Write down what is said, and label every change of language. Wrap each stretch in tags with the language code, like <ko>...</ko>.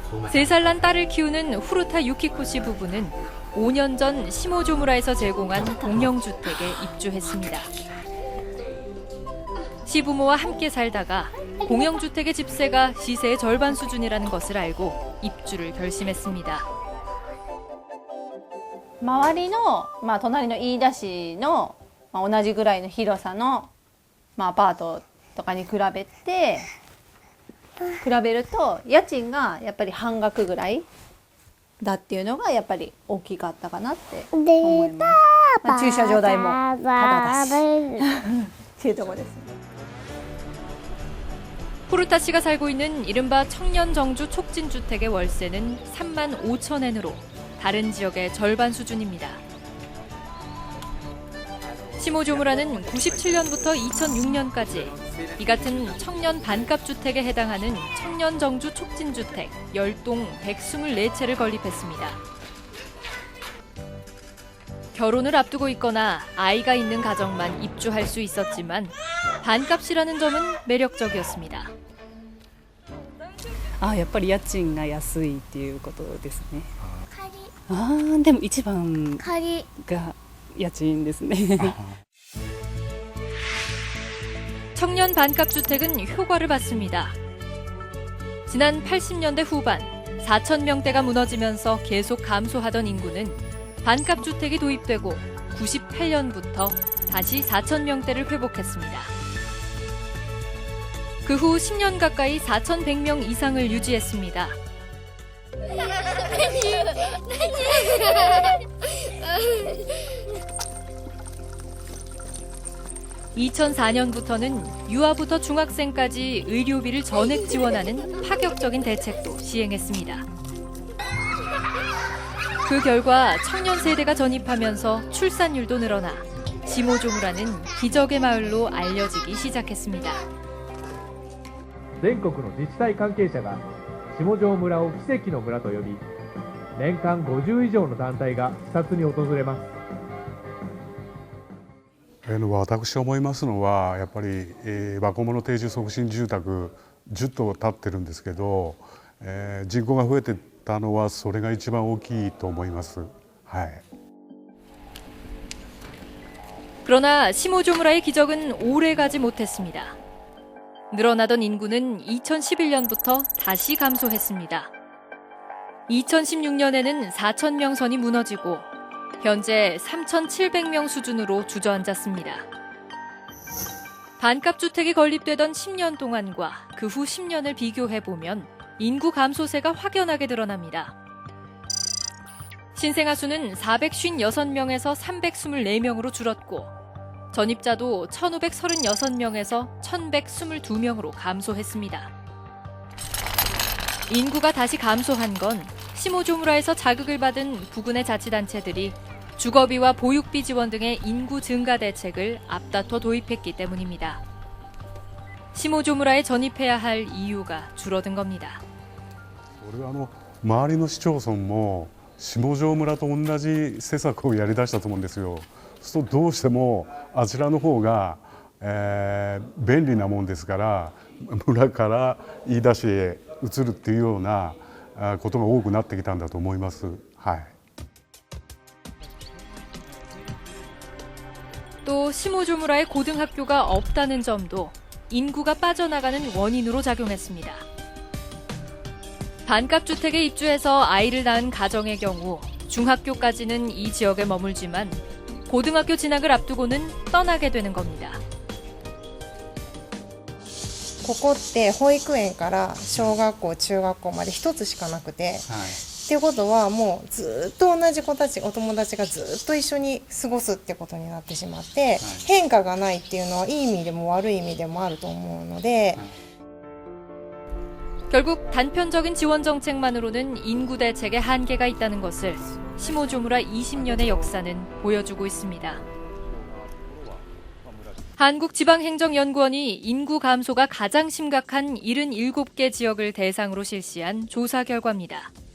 <ko>세 살 난 딸을 키우는 후루타 유키코 씨 부부는 5년 전 시모조무라에서 제공한 공영주택에 입주했습니다. 시부모와 함께 살다가 공영주택의 집세가 시세의 절반 수준이라는 것을 알고 입주를 결심했습니다.</ko> <ja>周りの、隣の飯田市の、同じぐらいの広さの、アパートとかに比べると家賃がやっぱり半額ぐらいだっていうのがやっぱり大きかったかなって思います。駐車場代もタダだしっていうところです。</ja> <ko>포르타 씨가 살고 있는 이른바 청년정주 촉진주택의 월세는 3만 5천 엔으로 다른 지역의 절반 수준입니다. 시모조무라는 97년부터 2006년까지 이 같은 청년 반값주택에 해당하는 청년정주 촉진주택 10동 124채를 건립했습니다. 결혼을 앞두고 있거나 아이가 있는 가정만 입주할 수 있었지만 반값이라는 점은 매력적이었습니다.</ko> <ja>やっぱり家賃が安いっていうことですね。でも一番が家賃ですね。</ja> <ko>청년 반값주택은 효과를 봤습니다. 지난 80년대 후반 4천 명대가 무너지면서 계속 감소하던 인구는 반값주택이 도입되고 98년부터 다시 4천 명대를 회복했습니다. 그 후 10년 가까이 4,100명 이상을 유지했습니다. 2004년부터는 유아부터 중학생까지 의료비를 전액 지원하는 파격적인 대책도 시행했습니다. 그 결과 청년 세대가 전입하면서 출산율도 늘어나 시모조무라는 기적의 마을로 알려지기 시작했습니다.</ko> <ja>全国の自治体関係者が下條村を奇跡の村と呼び、年間50以上の団体が視察に訪れます。私思いますのはやっぱり、若者定住促進住宅10棟建ってるんですけど、人口が増えてたのはそれが一番大きいと思います。はい。</ja> <ko>그러나 시모조무라의 기적은 오래가지 못했습니다. 늘어나던 인구는 2011년부터 다시 감소했습니다. 2016년에는 4,000명 선이 무너지고 현재 3,700명 수준으로 주저앉았습니다. 반값주택이 건립되던 10년 동안과 그 후 10년을 비교해보면 인구 감소세가 확연하게 드러납니다. 신생아 수는 456명에서 324명으로 줄었고 전입자도 1,536명에서 1,122명으로 감소했습니다. 인구가 다시 감소한 건 시모조무라에서 자극을 받은 부근의 자치단체들이 주거비와 보육비 지원 등의 인구 증가 대책을 앞다퉈 도입했기 때문입니다. 시모조무라에 전입해야 할 이유가 줄어든 겁니다.</ko> <ja>これは周りの市町村も下條村と同じ施策をやりだしたと思うんですよ。そうするとどうしてもあちらの方が、便利なもんですから村から飯田市へ移るっていうようなことが多くなってきたんだと思います。はい。</ja> <ko>또 시모조무라에 고등학교가 없다는 점도 인구가 빠져나가는 원인으로 작용했습니다. 반값주택에 입주해서 아이를 낳은 가정의 경우 중학교까지는 이 지역에 머물지만 고등학교 진학을 앞두고는 떠나게 되는 겁니다.</ko> <ja>ここって保育園から小学校、中学校まで一つしかなくて、っていうことはもうずっと同じ子たち、お友達がずっと一緒に過ごすってことになってしまって、変化がないっていうのはいい意味でも悪い意味でもあると思うので、</ja> <ko>결국 단편적인 지원 정책만으로는 인구 대책에 한계가 있다는 것을 시모조무라 20년의 역사는 보여주고 있습니다. 한국지방행정연구원이 인구 감소가 가장 심각한 77개 지역을 대상으로 실시한 조사 결과입니다.</ko>